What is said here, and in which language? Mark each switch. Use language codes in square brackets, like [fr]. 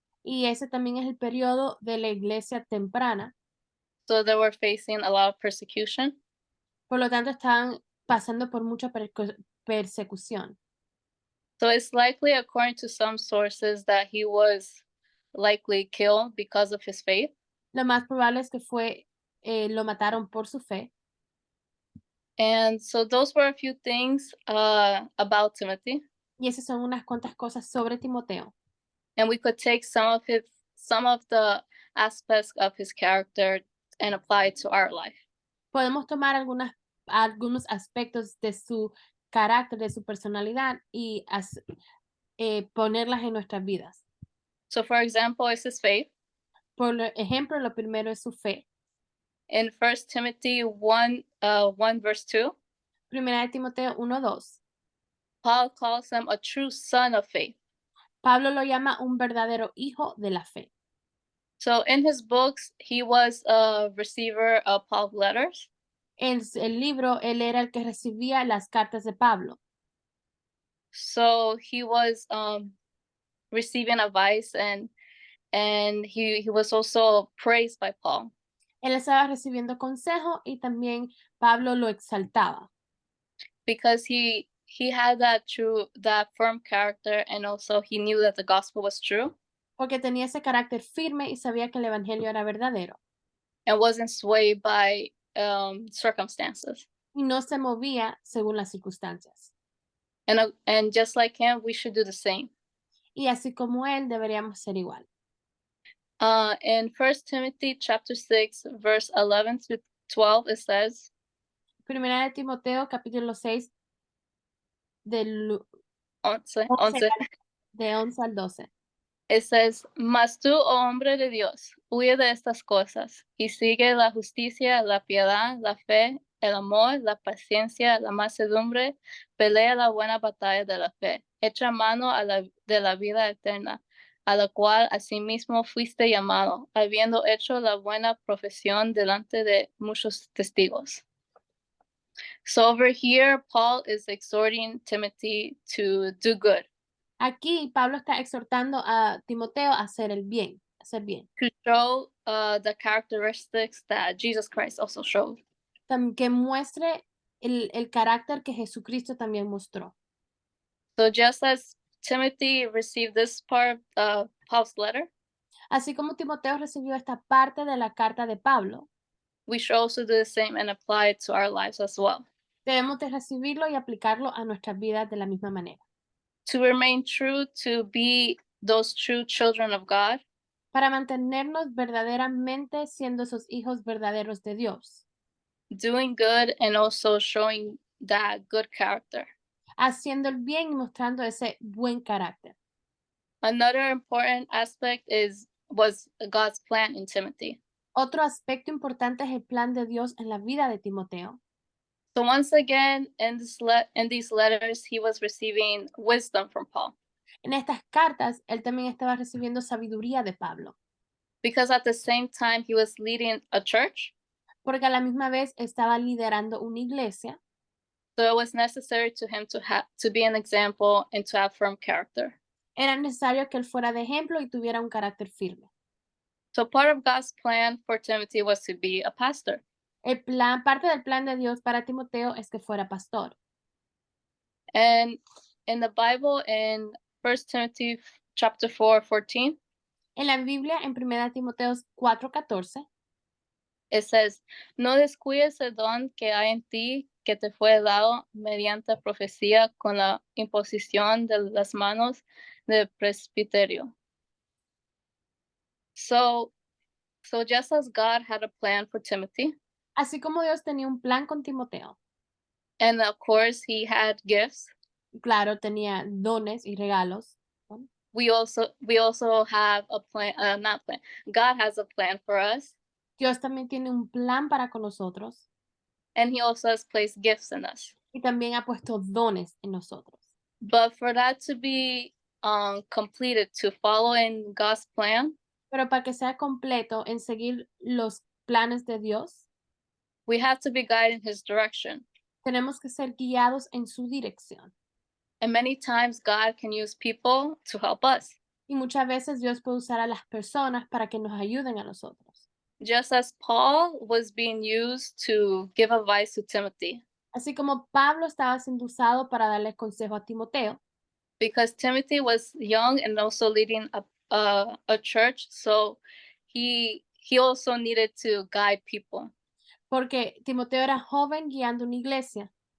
[es] Y ese también es el periodo de la iglesia temprana. [en] So they were facing a lot of persecution. [es] Por lo tanto, estaban pasando por mucha persecución. [en] So it's likely, according to some sources, that he was likely killed because of his faith. [es] Lo más probable es que lo mataron por su fe. [en] And so those were a few things about Timothy. [es] Y esas son unas cuantas cosas sobre Timoteo. [en] And we could take some of the aspects of his character and apply it to our life. [es] Podemos tomar algunos aspectos de su carácter, de su personalidad y ponerlas en nuestras vidas. [en] So for example, is his faith. [es] Por ejemplo, lo primero es su fe. [en] In 1 Timothy 1 verse 2, [es] Primera de Timoteo 1:2. [en] Paul calls him a true son of faith. [es] Pablo lo llama un verdadero hijo de la fe. [en] So in his books, he was a receiver of Paul's letters. [es] En el libro, él era el que recibía las cartas de Pablo. [en] So he was receiving advice and he was also praised by Paul. [es] Él estaba recibiendo consejo y también Pablo lo exaltaba. [en] Because he had that firm character and also he knew that the gospel was true. [es] Porque tenía ese carácter firme y sabía que el evangelio era verdadero. [en] And wasn't swayed by circumstances. [es] Y no se movía según las circunstancias. [en] And just like him, we should do the same. [es] Y así como él, deberíamos ser igual. [en] In 1 Timothy chapter 6, verse 11 to 12, it says, [es] Primera de Timoteo, capítulo 6, del 11, 11, 11. de 11 al 12. [en] It says, [es] Mas tú, oh hombre de Dios, huye de estas cosas, y sigue la justicia, la piedad, la fe, el amor, la paciencia, la mansedumbre, pelea la buena batalla de la fe, echa mano de la vida eterna, a la cual asimismo fuiste llamado, habiendo hecho la buena profesión delante de muchos testigos. [en] So over here, Paul is exhorting Timothy to do good. [es] Aquí Pablo está exhortando a Timoteo a hacer el bien, hacer bien, [en] to show the characteristics that Jesus Christ also showed. [es] que muestre el carácter que Jesucristo también mostró. [en] So just as Timothy received this part of Paul's letter, [es] Así como Timoteo recibió esta parte de la carta de Pablo, [en] we should also do the same and apply it to our lives as well. [es] debemos de recibirlo y aplicarlo a nuestras vidas de la misma manera. [en] To remain true, to be those true children of God, [es] Para mantenernos verdaderamente siendo esos hijos verdaderos de Dios, [en] doing good and also showing that good character. [es] haciendo el bien y mostrando ese buen carácter. [en] Another important aspect was God's plan in Timothy. [es] Otro aspecto importante es el plan de Dios en la vida de Timoteo. [en] So once again, in these letters, he was receiving wisdom from Paul, [es] En estas cartas, él también estaba recibiendo sabiduría de Pablo, [en] because at the same time he was leading a church, [es] porque a la misma vez estaba liderando una iglesia, [en] so it was necessary to him to be an example and to have firm character. [es] era necesario que él fuera de ejemplo y tuviera un carácter firme. [en] So part of God's plan for Timothy was to be a pastor. [es] Parte del plan de Dios para Timoteo es que fuera pastor. [en] And in the Bible, in 1 Timothy chapter 4:14, [es] En la Biblia, en 1 Timoteo 4:14, [en] it says, [es] no descuides el don que hay en ti, que te fue dado mediante profecía con la imposición de las manos del presbiterio. [en] So, so just as God had a plan for Timothy, [es] así como Dios tenía un plan con Timoteo, [en] and of course he had gifts, [es] claro, tenía dones y regalos, ¿no? [en] we also have a plan, not plan. God has a plan for us, [es] Dios también tiene un plan para con nosotros [en] and he also has placed gifts in us. [es] y también ha puesto dones en nosotros. [en] But for that to be completed, to follow in God's plan, [es] Pero para que sea completo en seguir los planes de Dios, [en] we have to be guided in his direction. [es] tenemos que ser guiados en su dirección. [en] And many times God can use people to help us. [es] Y muchas veces Dios puede usar a las personas para que nos ayuden a nosotros. [en] Just as Paul was being used to give advice to Timothy, [es] Así como Pablo estaba siendo usado para darle consejo a Timoteo, [en] because Timothy was young and also leading a church, so he also needed to guide people. [es] porque Timoteo era joven guiando una iglesia.